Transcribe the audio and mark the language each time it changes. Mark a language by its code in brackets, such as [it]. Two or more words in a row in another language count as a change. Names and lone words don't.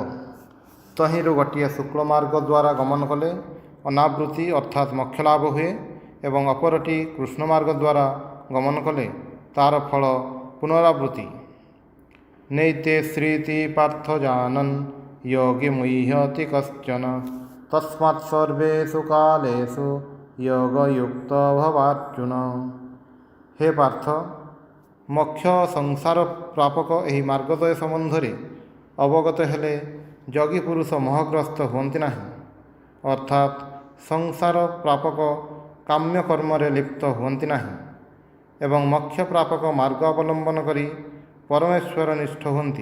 [or] ତହିଁରୁ ଗୋଟିଏ ଶୁକ୍ଳ ମାର୍ଗ ଦ୍ୱାରା ଗମନ କଲେ ଅନାବୃତ୍ତି ଅର୍ଥାତ୍ ମୋକ୍ଷ ଲାଭ ହୁଏ ଏବଂ ଅପରଟି କୃଷ୍ଣ ମାର୍ଗ ଦ୍ୱାରା ଗମନ କଲେ ତାର ଫଳ ପୁନରାବୃତ୍ତି। [sa] ନୈତେ ଶ୍ରୀତି ପାର୍ଥ ଜାନନ୍ ଯୋଗୀ ମୁହ୍ୟତି କଶ୍ଚନ ତସ୍ମାତ୍ ସର୍ବେଷୁ କାଲେଷୁ योगयुक्त भवार्जुन। [or] ହେ ପାର୍ଥ, ମୋକ୍ଷ ସଂସାର ପ୍ରାପକ ଏହି ମାର୍ଗଦ୍ୱୟ ସମ୍ବନ୍ଧରେ ଅବଗତ ହେଲେ ଯୋଗୀ ପୁରୁଷ ମୋହଗ୍ରସ୍ତ ହୁଅନ୍ତି ନାହିଁ, ଅର୍ଥାତ୍ ସଂସାର ପ୍ରାପକ କାମ୍ୟ କର୍ମରେ ଲିପ୍ତ ହୁଅନ୍ତି ନାହିଁ ଏବଂ ମୋକ୍ଷ ପ୍ରାପକ ମାର୍ଗ ଅବଲମ୍ବନ କରି ପରମେଶ୍ୱର ନିଷ୍ଠ ହୁଅନ୍ତି।